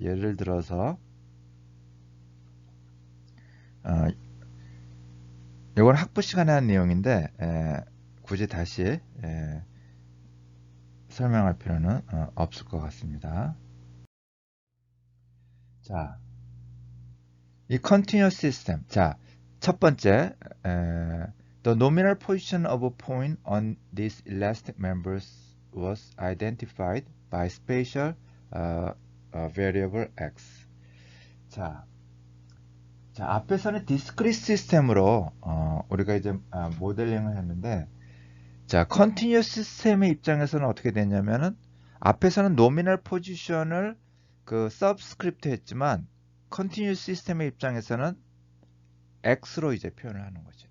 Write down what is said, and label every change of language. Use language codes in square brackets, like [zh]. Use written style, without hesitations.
[ko] 예를 들어서 어, 이건 학부 시간에 한 내용인데 굳이 다시 설명할 필요는 없을 것 같습니다. 자, 이 continuous system. [en] 자, 첫 번째, the nominal position of a point on this elastic members was identified by spatial variable x. [ko] 자, 앞에서는 discrete 시스템으로 우리가 이제 모델링을 했는데, 자, continuous 시스템의 입장에서는 어떻게 됐냐면은 앞에서는 nominal position을 그 subscript 했지만 continuous 시스템의 입장에서는 x로 이제 표현을 하는 거죠.